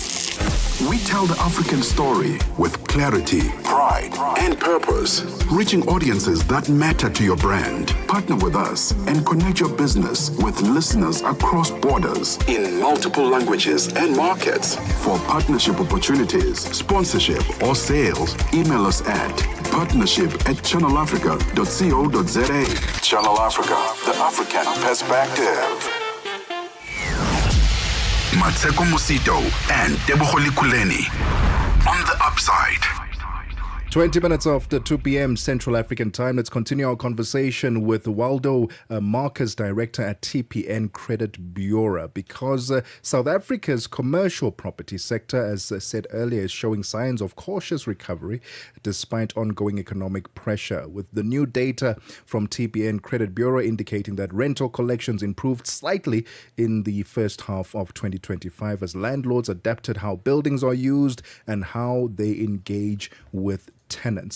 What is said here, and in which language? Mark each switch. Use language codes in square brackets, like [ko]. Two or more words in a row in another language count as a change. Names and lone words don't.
[en] We tell the African story with clarity, pride, and purpose, reaching audiences that matter to your brand. Partner with us and connect your business with listeners across borders in multiple languages and markets. For partnership opportunities, sponsorship, or sales, email us at partnership@channelafrica.co.za. Channel Africa, the African perspective. Mosito and Lekhuleni. On the upside. 20 minutes after 2 p.m. Central African Time. Let's continue our conversation with Waldo Marcus, Director at TPN Credit Bureau, because South Africa's commercial property sector, as said earlier, is showing signs of cautious recovery despite ongoing economic pressure, with the new data from TPN Credit Bureau indicating that rental collections improved slightly in the first half of 2025 as landlords adapted how buildings are used and how they engage with tenants.